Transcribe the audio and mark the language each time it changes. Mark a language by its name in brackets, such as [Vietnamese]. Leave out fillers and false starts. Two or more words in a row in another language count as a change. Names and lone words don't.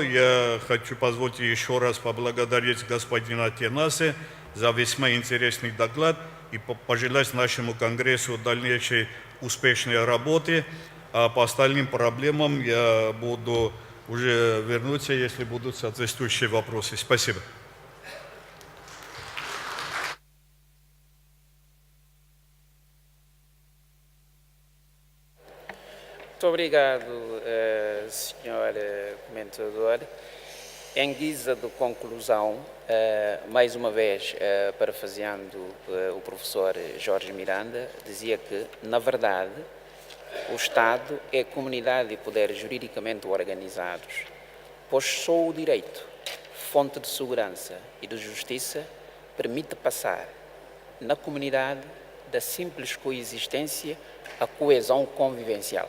[Russian] Я хочу позволить еще раз поблагодарить господина Тенасе за весьма интересный доклад. и пожелать нашему Конгрессу дальнейшей успешной работы. А по остальным проблемам я буду уже вернуться, если будут соответствующие вопросы. Спасибо. [Portuguese] Muito obrigado, senhor comentador. Em guisa de conclusão, mais uma vez, parafraseando o professor Jorge Miranda, dizia que, na verdade, o Estado é comunidade e poderes juridicamente organizados, pois só o direito, fonte de segurança e de justiça, permite passar na comunidade da simples coexistência à coesão convivencial.